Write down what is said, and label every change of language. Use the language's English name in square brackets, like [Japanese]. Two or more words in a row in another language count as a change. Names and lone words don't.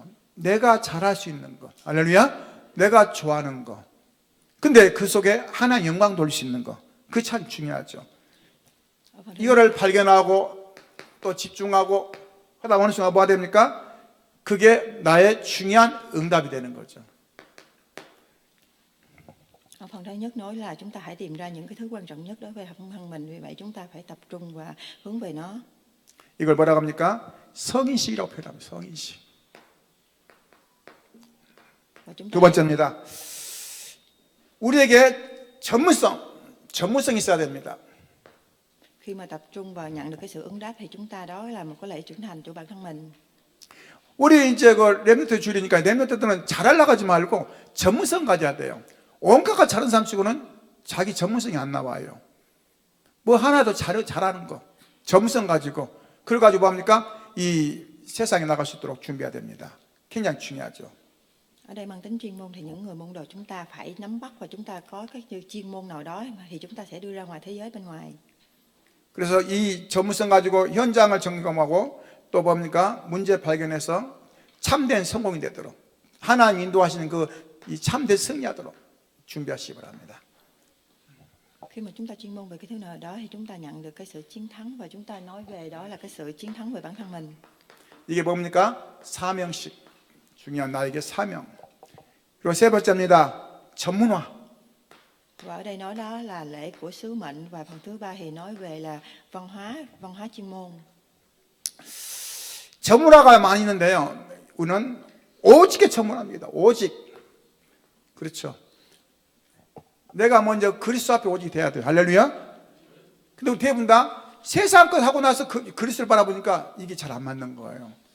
[Korean] 내가 잘할 수 있는 것, 할렐루야. 내가 좋아하는 거. 근데 그 속에 하나님 영광 돌릴 수 있는 거, 그게 참 중요하죠. 이거를 발견하고 또 집중하고 하다 어느 순간 뭐가 됩니까? 그게 나의 중요한 응답이 되는 거죠. [Vietnamese] Phần thứ nhất nói là chúng ta hãy tìm ra những cái thứ quan trọng nhất đối với bản thân mình, vì vậy chúng ta phải tập trung và hướng về nó. [Korean] 이걸 뭐라고 합니까? 성인식이라고 표현합니다. 성인식. 두 번째입니다. 우리에게 전문성이 있어야 됩니다. [Vietnamese] Khi mà tập trung vào nhận được cái sự ứng đáp thì chúng ta đó là một cái lễ trưởng thành của bản thân mình. [Korean] 우리 이제 그 렘넌트 줄이니까 렘넌트들은 잘하려고 하지 말고 전문성 가져야 돼요. 온갖 잘하는 사람 치고는 자기 전문성이 안 나와요. 뭐 하나도 잘하는 거, 전문성 가지고 그걸 가지고 뭡니까? 이 세상에 나갈 수 있도록 준비해야 됩니다. 굉장히 중요하죠. [Vietnamese] Ở đây mang tính chuyên môn thì những người môn đồ chúng ta phải nắm bắt và chúng ta có cái chuyên môn nào đó thì chúng ta sẽ đưa ra ngoài thế giới bên ngoài. [Korean] 그래서 이 전문성 가지고 현장을 점검하고 또 뭡니까? 문제 발견해서 참된 성공이 되도록 하나님 인도하시는 이 참된 승리하도록 준비하시기 바랍니다. [Vietnamese] Khi mà chúng ta chuyên môn về cái thứ nào đó thì chúng ta nhận được cái sự chiến thắng và chúng ta nói về đó là cái sự chiến thắng về bản thân mình. [Korean] 이게 뭡니까? 사명식. 중요한 나에게 사명. 그리고 세 번째입니다. 전문화. [Vietnamese] Và ở đây nói đó là lễ của sứ mệnh, và phần thứ ba thì nói về là văn hóa chuyên môn. [Korean] 전문화가 많이 있는데요. 우리는 오직에 전문합니다. 오직. 그렇죠. 내가 먼저 그리스도 앞에 오직이 돼야 돼요. 할렐루야. 근데 우리 대부분 다 세상 것 하고 나서 그리스도를 바라보니까 이게 잘 안 맞는 거예요.